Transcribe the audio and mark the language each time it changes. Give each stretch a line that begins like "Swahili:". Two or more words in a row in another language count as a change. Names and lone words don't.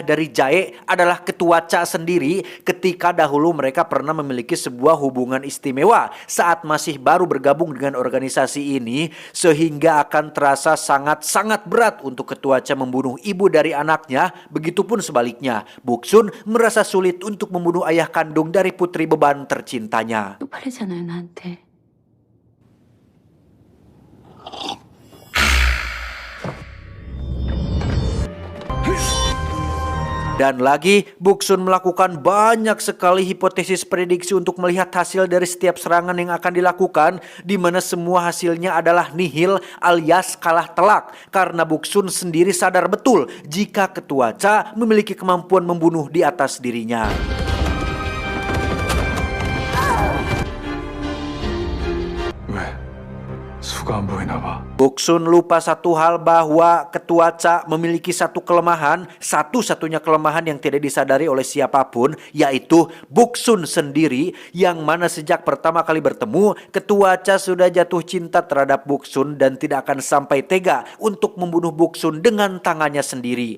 Indonesian: dari Jae adalah Ketua Cha sendiri, ketika dahulu mereka pernah memiliki sebuah hubungan istimewa saat masih baru bergabung dengan organisasi ini, sehingga akan terasa sangat-sangat berat untuk Ketua Cha membunuh ibu dari anaknya. Begitupun sebaliknya, Boksun merasa sulit untuk membunuh ayah kandung dari putri beban tercintanya.
Korean: 쪽팔리잖아요, 나한테.
Indonesian: Dan lagi, Boksun melakukan banyak sekali hipotesis prediksi untuk melihat hasil dari setiap serangan yang akan dilakukan, di mana semua hasilnya adalah nihil alias kalah telak, karena Boksun sendiri sadar betul jika Ketua Cha memiliki kemampuan membunuh di atas dirinya.
Korean: 왜? 수가 안 보이나 봐.
Indonesian: Boksun lupa satu hal, bahwa Ketua Cha memiliki satu kelemahan, satu-satunya kelemahan yang tidak disadari oleh siapapun, yaitu Boksun sendiri, yang mana sejak pertama kali bertemu, Ketua Cha sudah jatuh cinta terhadap Boksun dan tidak akan sampai tega untuk membunuh Boksun dengan tangannya sendiri.